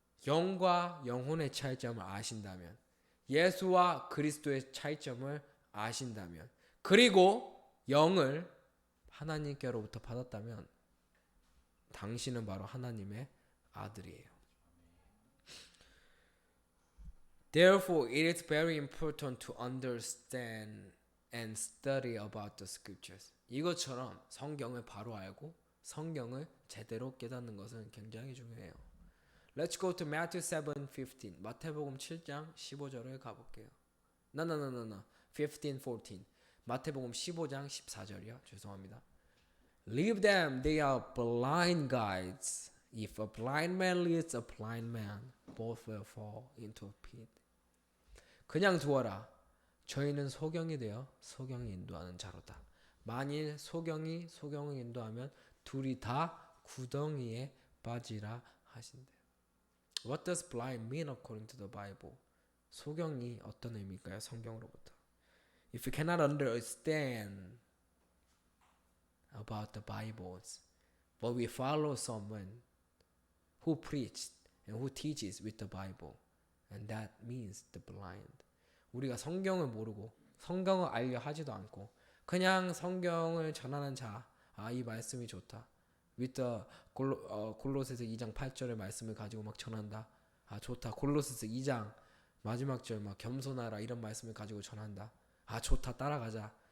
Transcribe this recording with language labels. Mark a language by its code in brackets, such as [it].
[ko] 영과 영혼의 차이점을 아신다면, 예수와 그리스도의 차이점을 아신다면, 그리고 영을 하나님께로부터 받았다면 당신은 바로 하나님의 아들이에요. [en] Therefore, it is very important to understand and study about the scriptures. [ko] 이것처럼 성경을 바로 알고 성경을 제대로 깨닫는 것은 굉장히 중요해요. [en] Let's go to Matthew 7:15. [ko] 마태복음 7장 15절을 가볼게요. No. 15, 14. 마태복음 15장 14절이요. 죄송합니다. [en] Leave them, they are blind guides. If a blind man leads a blind man, both will fall into a pit. [ko] 그냥 두어라. 저희는 소경이 되어 소경이 인도하는 자로다. 만일 소경이 소경을 인도하면 둘이 다 구덩이에 빠지라 하신대. [en] What does blind mean according to the Bible? [ko] 소경이 어떤 의미일까요? 성경으로부터. [en] If you cannot understand about the Bibles, but we follow someone who preached and who teaches with the Bible, and that means the blind. [ko] 우리가 성경을 모르고 성경을 알려 하지도 않고 그냥 성경을 전하는 자, 이 말씀이 좋다. with the 골로새서 2장 8절의 말씀을 가지고 막 전한다. 좋다. 골로새서 2장 마지막 절 막 겸손하라 이런 말씀을 가지고 전한다. 좋다. 따라가자.